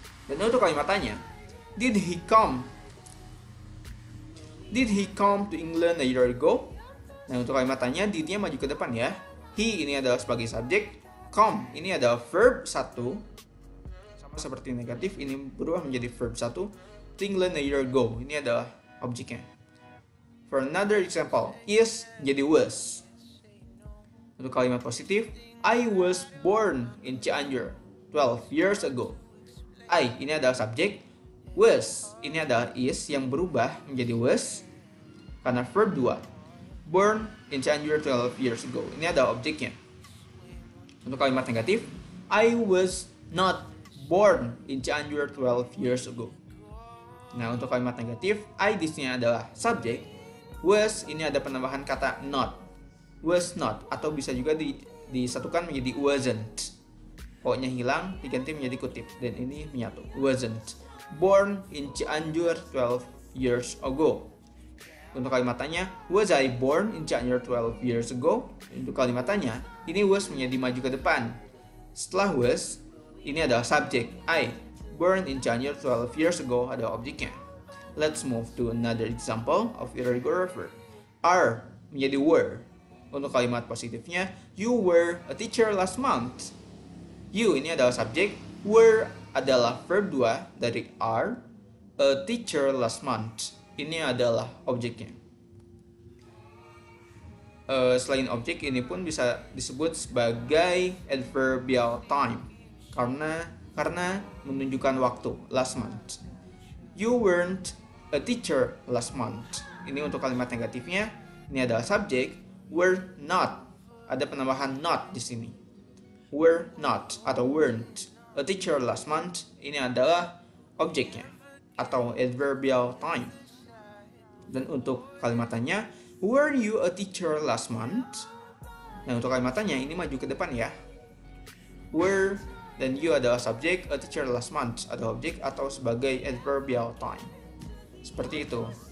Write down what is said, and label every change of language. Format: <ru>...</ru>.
<id>Dan untuk kalimat tanya,</id> <en>did he come to England a year ago?</en> <id>Nah, untuk kalimat tanya, did-nya maju ke depan ya. He ini adalah sebagai subjek, come ini adalah verb 1, sama seperti negatif, ini berubah menjadi verb 1.</id> <en>To England a year ago,</en> <id>ini adalah objeknya.</id> <en>For another example, is menjadi was.</en> <id>Untuk kalimat positif,</id> <en>I was born in Cianjur 12 years ago.</en> <id>I ini adalah subjek, was ini adalah is yang berubah menjadi was karena verb 2.</id> <en>Born in Cianjur 12 years ago,</en> <id>ini adalah objeknya. Untuk kalimat negatif,</id> <en>I was not born in Cianjur 12 years ago.</en> <id>Nah, untuk kalimat negatif, I di sini adalah subjek, was ini ada penambahan kata not.</id> <en>Was not,</en> <id>atau bisa juga disatukan menjadi wasn't. Pokoknya hilang, diganti menjadi kutip, dan ini menyatu.</id> <en>Wasn't born in Cianjur 12 years ago.</en> <id>Untuk kalimat tanya,</id> <en>was I born in Cianjur 12 years ago?</en> <id>Untuk kalimat tanya, ini was menjadi maju ke depan. Setelah was, ini adalah subjek, I.</id> <en>Born in Cianjur 12 years ago</en> <id>adalah objeknya.</id> <en>Let's move to another example of irregular verb. Are menjadi were.</en> <id>Untuk kalimat positifnya,</id> <en>you were a teacher last month.</en> <id>You ini adalah subjek, were adalah verb 2 dari are.</id> <en>A teacher last month</en> <id>ini adalah objeknya. Selain objek, ini pun bisa disebut sebagai adverbial time. karena menunjukkan waktu, last month.</id> <en>You weren't a teacher last month.</en> <id>Ini untuk kalimat negatifnya. Ini adalah subjek.</id> <en>Were not.</en> <id>Ada penambahan not di sini.</id> <en>Were not atau weren't a teacher last month.</en> <id>Ini adalah objeknya atau adverbial time. Dan untuk kalimatannya,</id> <en>were you a teacher last month?</en> <id>Nah, untuk kalimatannya ini maju ke depan ya. Were dan you adalah subjek,</id> <en>a teacher last month</en> <id>adalah objek atau sebagai adverbial time. Seperti itu.</id>